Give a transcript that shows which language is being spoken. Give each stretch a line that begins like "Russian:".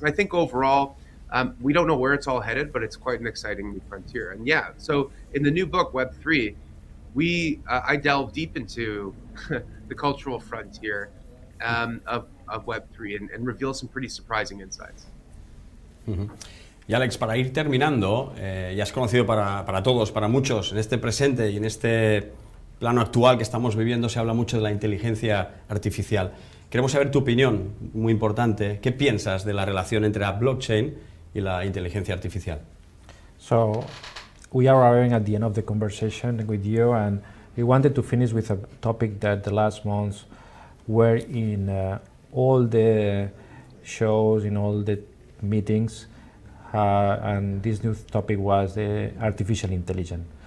English: And I think overall, we don't know where it's all headed, but it's quite an exciting new frontier. And yeah, so in the new book, Web3, I delve deep into the cultural frontier of Web3 and reveal some pretty surprising insights.
Spanish: Y Alex, para ir terminando, ya has conocido para todos, para muchos, en este presente y en este plano actual que estamos viviendo, se habla mucho de la inteligencia artificial. Queremos saber tu opinión, muy importante. ¿Qué piensas de la relación entre la blockchain y la inteligencia artificial?
English: So, we are arriving at the end of the conversation with you, and we wanted to finish with a topic that the last months were in all the shows, in all the meetings, and this new topic was the artificial intelligence.